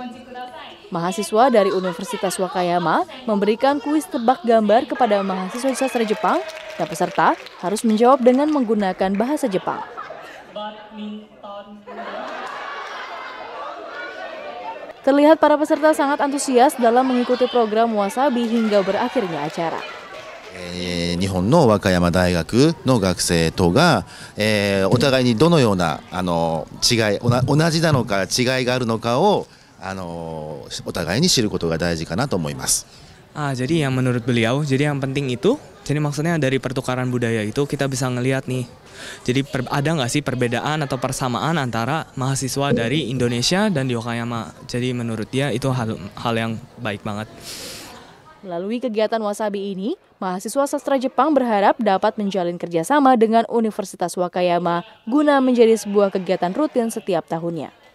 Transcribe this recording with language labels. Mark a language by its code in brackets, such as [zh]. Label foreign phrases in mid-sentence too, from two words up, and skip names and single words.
[id] Mahasiswa dari Universitas Wakayama memberikan kuis tebak gambar kepada mahasiswa sastra Jepang dan peserta harus menjawab dengan menggunakan bahasa Jepang. Terlihat para peserta sangat antusias dalam mengikuti program Wasabi hingga berakhirnya acara. [ja] 日本の和歌山大学の学生とが、お互いにどのような違い、同じなのか違いがあるのかをお互いに知ることが大事かなと思います。 [id] Jadi yang menurut beliau, jadi yang penting itu, jadi maksudnya dari pertukaran budaya itu kita bisa ngelihat nih. Jadi ada nggak sih perbedaan atau persamaan antara mahasiswa dari Indonesia dan di Wakayama. Jadi menurut dia itu hal yang baik banget. Melalui kegiatan Wasabi ini, mahasiswa sastra Jepang berharap dapat menjalin kerjasama dengan Universitas Wakayama guna menjadi sebuah kegiatan rutin setiap tahunnya.